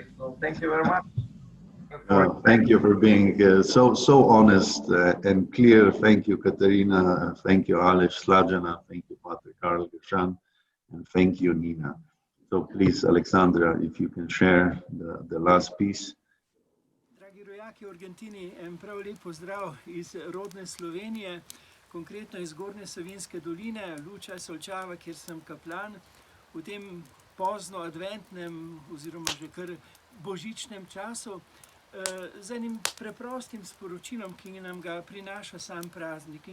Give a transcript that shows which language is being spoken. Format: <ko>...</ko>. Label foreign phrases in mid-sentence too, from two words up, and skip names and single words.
<en>So thank you very much. Thank you for being so honest and clear. Thank you, Katerina. Thank you, Aleš Slađana. Thank you, Pater Karl Gerjan. And thank you, Nina. So please, Alexandra, if you can share the last piece.</en> <sl>Dragi rojaki v Argentini, en prav lep pozdrav iz rodne Slovenije, konkretno iz Zgornje Savinjske doline, Luča Solčava, kjer sem kaplan. V tem pozno adventnem oziroma že kar božičnem času z enim preprostim sporočilom, ki nam ga prinaša sam praznik.</sl>